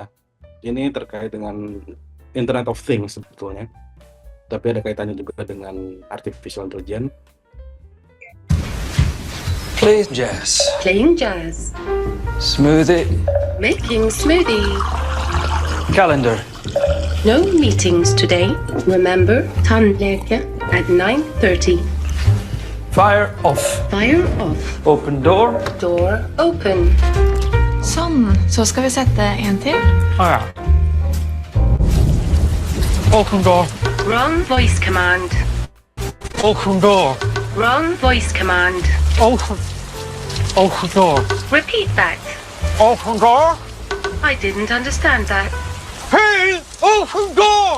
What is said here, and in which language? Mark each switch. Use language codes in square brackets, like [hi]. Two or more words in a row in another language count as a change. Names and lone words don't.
[id] Ini terkait dengan [en] Internet of Things [id] sebetulnya, tapi ada kaitannya juga dengan [en] artificial intelligence. Play jazz. Playing jazz. Smoothie. Making smoothie. Calendar. No meetings today. Remember, tandläkare at 9:30. Fire off. Fire off. Open door. Door open. [no] Sånn, så skal vi sette en til. Ja. [en] Open door. Wrong voice command. Open door. Wrong voice command. Open. Open door. Repeat that. Open door. I didn't understand that. Hey! Open door!